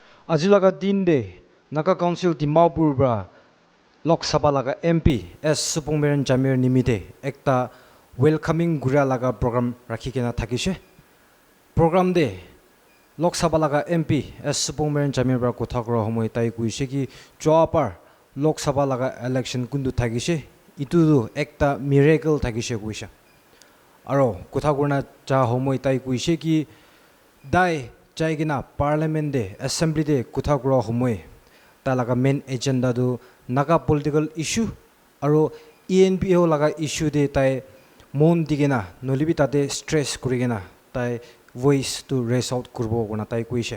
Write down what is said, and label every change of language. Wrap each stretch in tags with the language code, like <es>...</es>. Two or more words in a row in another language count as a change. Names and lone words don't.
<nag>Ajilaga dinde Naga Council Dimapur bra Lok Sabha laga MP S Supongmeren Jamir nimite ekta welcoming gura laga program rakhi kena thakishe. Program de Lok Sabha laga MP S Supongmeren Jamir bra kotha kora homoi tai kuise ki joapar Lok Sabha laga election kundu thakishe. Itu du ekta miracle thakishe kuise. Aro kotha korna cha homoi tai kuise ki dai chaigina parliament de assembly de kotha kora homoi talaga</nag> <en>main agenda</en> <nag>do</nag> <en>Naga political issue</en> <nag>aro ENPO laga issue de tai mon digena nolibi tate stress kurigena tai</nag> <en>voice to raise out</en> <nag>kurbo gona tai kuise</nag>